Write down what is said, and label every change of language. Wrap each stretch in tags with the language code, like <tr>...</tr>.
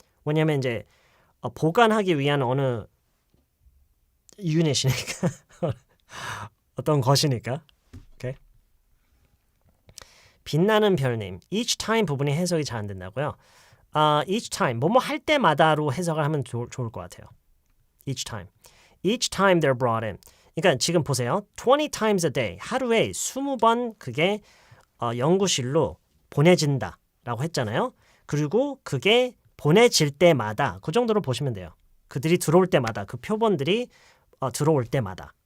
<ko>왜냐면 이제 보관하기 위한 어느 유닛이니까 어떤 것이니까. 오케이. 빛나는 별님. each time 부분이 해석이 잘 안 된다고요. each time 뭐뭐 할 때마다로 해석을 하면 좋을 것 같아요.</ko> <en>each time they're brought in.</en> <ko>그러니까 지금 보세요.</ko> <en>20 times a day.</en> <ko>하루에 20번 그게 연구실로 보내진다라고 했잖아요. 그리고 그게 보내질 때마다 그 정도로 보시면 돼요. 그들이 들어올 때마다 그 표본들이 들어올 때마다.</ko>